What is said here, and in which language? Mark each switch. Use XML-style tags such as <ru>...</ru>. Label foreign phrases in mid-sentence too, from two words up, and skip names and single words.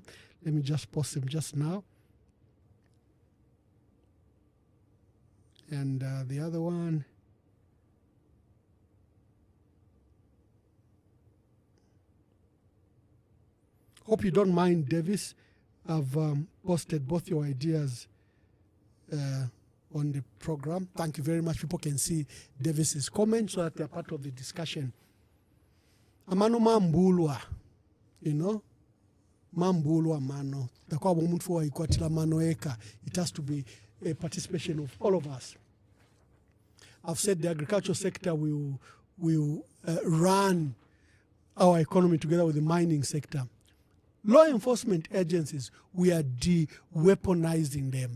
<en>Let me just post them just now. And the other one, hope you don't mind, Davis. I've posted both your ideas on the program. Thank you very much. People can see Davis's comments so that they're part of the discussion.</en> <bem>Amano mambulwa, mambulwa mano. Takwa umuntu wa ikwatila mano eka.</bem> <en>It has to be a participation of all of us. I've said the agricultural sector will run our economy together with the mining sector. Law enforcement agencies, we are de-weaponizing them.</en>